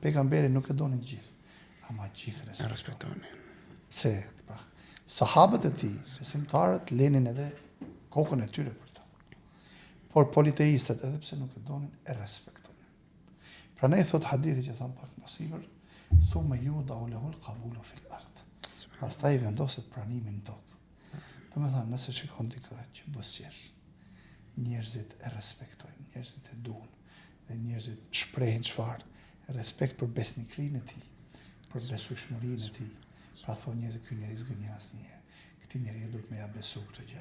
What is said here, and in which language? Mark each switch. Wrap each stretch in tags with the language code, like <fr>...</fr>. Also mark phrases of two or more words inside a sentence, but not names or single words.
<sq>Pejgamberi nuk e donin gjithë, ama gjithë respektojnë. Se pra, sahabët e tij, besimtarët lenin edhe kokën e tyre për të. Por politeistët, edhe pse nuk e donin, e respektojnë. Prandaj thot hadithi që tham pak më sipër,</sq> <ar>ثم يوضع له القبول في الأرض.</ar> <sq>Pastaj vendoset pranimi në tokë. Domethënë, nëse shikon dikë që buzëqesh, njerëzit e respektojnë, njerëzit e duan, dhe njerëzit shprehin çfarë respekt për besnikrinë e tij, për besueshmërinë e tij. Pra thonë njerëzit, ky njeri s'gënjen asnjëherë. Këti njeri duhet me ja besu këtë gjë.</sq>